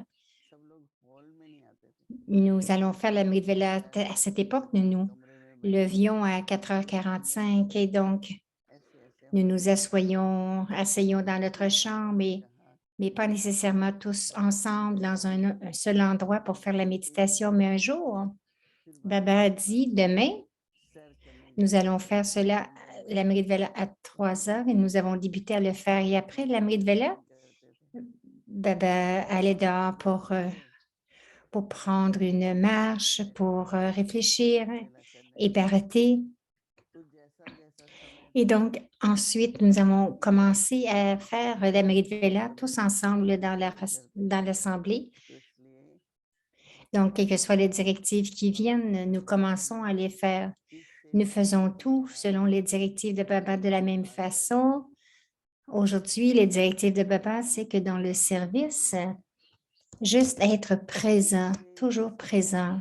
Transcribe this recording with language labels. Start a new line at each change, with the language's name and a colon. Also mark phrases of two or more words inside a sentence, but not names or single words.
Hindi: सब लोग हॉल में नहीं आते थे
French: Nous allons faire l'Amrit Vela à cette époque, nous nous
Hindi: कमरे में बैठ
French: levions à 4h45 et donc
Hindi: ऐसे ऐसे
French: nous
Hindi: हम
French: nous asseyons dans notre chambre,
Hindi: कहा
French: mais pas nécessairement tous ensemble dans un seul endroit pour faire la méditation, mais un jour,
Hindi: फिर बाबा
French: Baba a
Hindi: के पास
French: dit, demain,
Hindi: सैर करने
French: nous
Hindi: जाना
French: allons faire cela, l'Amrit Vela à 3 heures et nous avons débuté à le faire. Et après l'Amrit Vela,
Hindi: करते थे
French: Baba allait dehors pour prendre une marche, pour réfléchir
Hindi: अकेला करने
French: et barater.
Hindi: तो जैसा जैसा समय
French: Et donc, ensuite, nous avons commencé à faire l'Amrit Vela tous ensemble dans l'assemblée.
Hindi: तो इसलिए
French: Donc, quelles que soient les directives qui viennent, nous commençons à les faire. Nous faisons tout selon les directives de Baba de la même façon. Aujourd'hui, les directives de Baba, c'est que dans le service, juste être présent, toujours présent.